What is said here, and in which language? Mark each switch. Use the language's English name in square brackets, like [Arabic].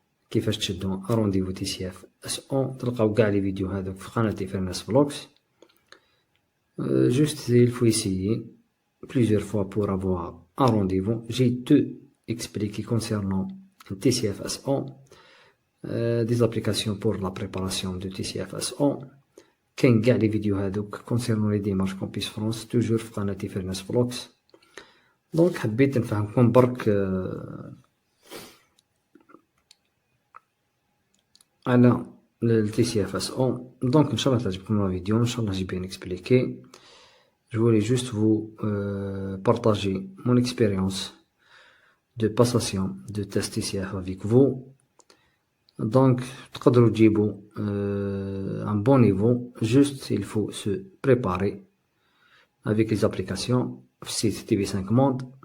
[Arabic] كيفاش تشدو رونديفو TCF/SO. تلقاو كاع لي فيديو هذوك في قناة فرناس فلوكس. [French] Juste il faut essayer plusieurs fois pour avoir un rendez-vous. J'ai tout expliqué concernant le TCF/SO, des applications pour la préparation de TCF/SO. [Arabic] كاين كاع لي فيديو هذوك concernant les démarches Campus France toujours في قناة فرناس فلوكس. دونك حبيت نفهمكم برك على le TCF/SO. [French] Donc Inch'Allah تعجبكم la vidéo, Inch'Allah j'ai bien expliqué. Je voulais juste vous partager mon expérience de passation de test TCF avec vous. Donc تقدروا تجيبوا un bon niveau, juste il faut se préparer avec les applications في site TV5 Monde.